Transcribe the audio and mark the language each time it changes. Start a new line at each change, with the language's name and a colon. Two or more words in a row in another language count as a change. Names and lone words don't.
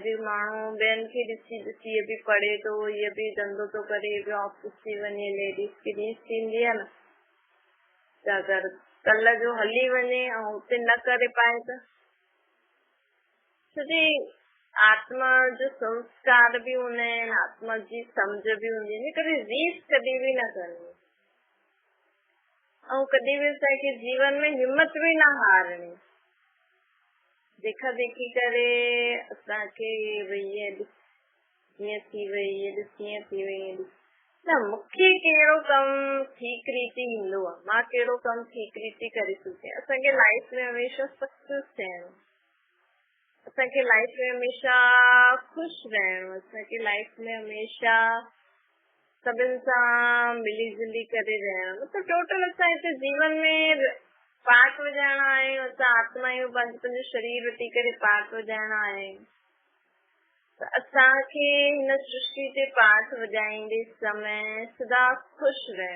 Sindhi: अॼु माण्हू ॿियनि खे ॾिसी इहो बि पढ़े थो इहो बि धंधो थो करे इहो बि ऑफिस थी वञे लेडीज़ खे रीस थींदी आहे न त अगरि कल्ह जो हली वञे ऐं हुते न करे पाए त छोकी आत्मा जो संस्कार बि हूंदा आहिनि आत्मा जी सम्झ बि हूंदी आहे कॾहिं रीस कॾहिं बि न करणी ऐं कॾहिं बि असांखे जीवन में हिम्मत बि न हारणी देखा देखी करे असांखे हीअं थी वई हीअं थी वई न मूंखे कहिड़ो कमु ठीक रीति ईंदो आहे मां कहिड़ो कमु ठीक रीति करे सघां। असांखे लाइफ में हमेशा सक्सेस थियणो असांखे लाइफ में हमेशा ख़ुशि रहणो असांखे लाइफ में हमेशा सभिनि सां मिली जुली करे रहणो मतलब टोटल असां हिते जीवन में पाठ वॼाइणा आहियूं असां आत्मा आहियूं पंहिंजो शरीर वठी करे पाठ वॼाइणा आहियूं त असांखे हिन सृष्टि ते पाठ वॼाईंदे समय सदा ख़ुशि